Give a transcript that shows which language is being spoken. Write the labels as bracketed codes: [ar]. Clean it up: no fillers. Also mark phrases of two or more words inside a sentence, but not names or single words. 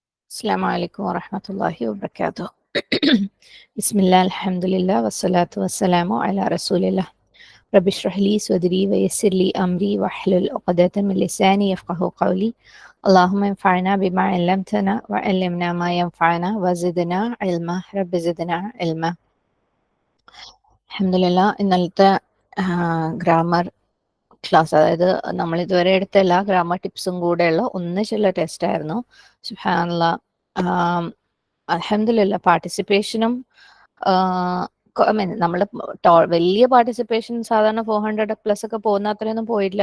[ar] السلام عليكم ورحمة الله وبركاته. بسم الله الحمد لله والصلاة والسلام على رسول الله. رب اشرح لي صدري ويسر لي أمري واحلل عقدة من لساني يفقه قولي. اللهم انفعنا بما علمتنا وعلمنا ما ينفعنا وزدنا علما. رب زدنا علما. الحمد لله. [ml] ഇന്നലത്തെ [en] grammar class, [ml] അതായത് നമ്മൾ ഇതുവരെ എടുത്ത എല്ലാ [en] grammar tips [ml] കൂടെയുള്ള ഒന്നിച്ചുള്ള ടെസ്റ്റ് ആയിരുന്നു. സുബ്ഹാനല്ലാഹ്. അൽഹംദുലില്ലാ പാർട്ടിസിപ്പേഷനും നമ്മൾ വലിയ പാർട്ടിസിപ്പേഷൻ സാധാരണ 400+ ഒക്കെ പോകുന്ന അത്രയൊന്നും പോയിട്ടില്ല.